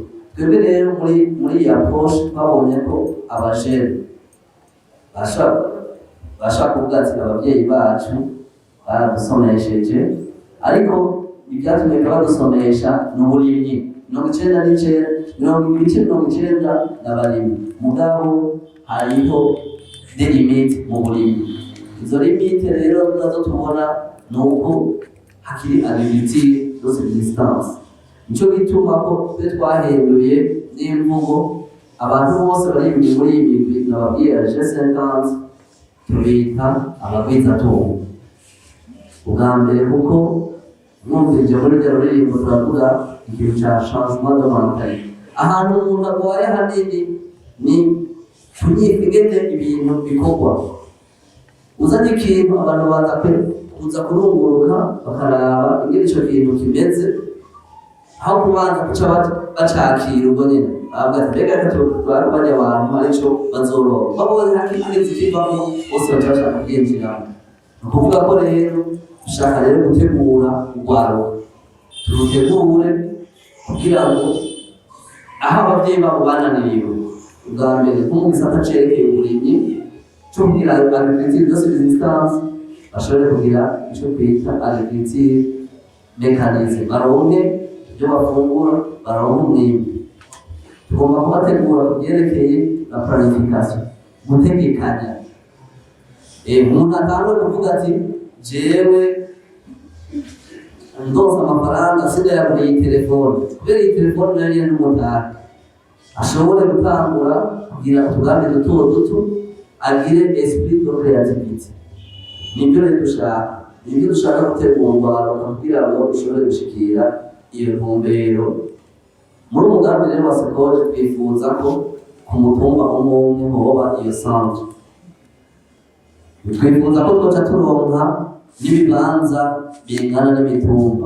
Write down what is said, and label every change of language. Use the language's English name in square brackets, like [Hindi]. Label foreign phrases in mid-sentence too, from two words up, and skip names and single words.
[Rundi] Twebwe rero muri ya poshe twabonye ko abajene bashaka kuvuga ati ababyeyi bacu baradusomesheje, ariko ibyatumye badusomesha ni uburimyi. 99% n'abarimyi, mugabo hariho [French] des limites [Rundi] mu burimyi. Izo limite rero nazo tubona ni uko hakiri [French] agriculture de subsistance. [Rundi] Nico gituma ko twe twahinduye n'imvugo abantu bose bari muri iyi migwi n'ababwiye G50 tubita abagwizatungo. Ubwa mbere kuko mwumvise muri rya ruririmbo turavuga ikintu cya [French] changement de mentalité. [Rundi] Ahantu umuntu agwaye hanini ni kunyifigete ibintu bikorwa. Uzanye ikintu abantu baza kuza kurunguruka bakaraba ingene ico kintu kimeze, aho kubanza kuca bacakira ubwo nyene bavuga ati mbega reka turabanya abantu arico bazoroba babonye hakiri zikivamo bose baca bashaka kwinjiramo. Ni ukuvuga ko rero dushaka rero gutegura urwaruka, turutegure kugira ngo aho ababyeyi babo bananiriwe ubwa mbere nko mu gisata cerekeye uburimyi cyo kugira [French] agriculture de subsistance [Rundi] bashobore kugira icyo twita [French] agriculture mécanisée, [Rundi] baronke ibyo bafungura, baronke umwimbu. Tugomba kubategura ku byerekeye na planification, gutegekanya. Umuntu atangura kuvuga ati jewe ndonsa amafaranga sinayagura iyi telefone, kubera iyi telefone nayo nyene n'umutari ashobore gutangura kugira utugambi duto duto, agire [French] esprit de créativité. [Rundi] Nibyo rero dushaka gutegurwa kugira ngo ushobore gushikira iyo ntumbero. Muri umugambi rero wa Sekoje twifuza ko ku mutumba umwe hoba iyo centre. Twifuza ko twoca turonka n'ibibanza bingana n'imitumba.